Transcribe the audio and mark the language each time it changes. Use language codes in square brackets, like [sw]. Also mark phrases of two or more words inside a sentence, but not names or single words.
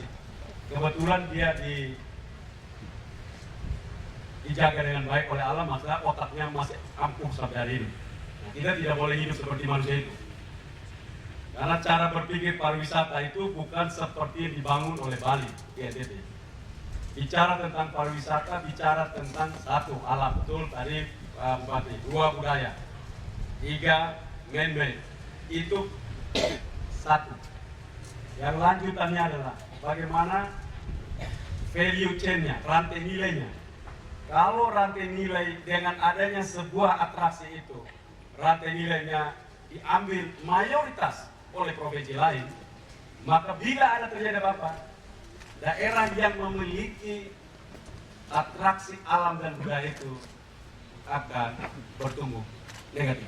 [id] Kebetulan dia dijaga dengan baik oleh Allah, maka otaknya masih ampuh sampai hari ini. Nah, kita tidak boleh hidup seperti manusia itu. Karena cara berpikir pariwisata itu bukan seperti yang dibangun oleh Bali di NTT. Bicara tentang pariwisata, bicara tentang satu, alam, betul tadi Bupati, dua, budaya, tiga, man-made. Itu satu. Yang lanjutannya adalah bagaimana [en] value chain-nya, [id] rantai nilainya. Kalau rantai nilai dengan adanya sebuah atraksi itu, rantai nilainya diambil mayoritas oleh provinsi lain, maka bila ada terjadi apa-apa, daerah yang memiliki atraksi alam dan budaya itu akan bertumbuh negatif.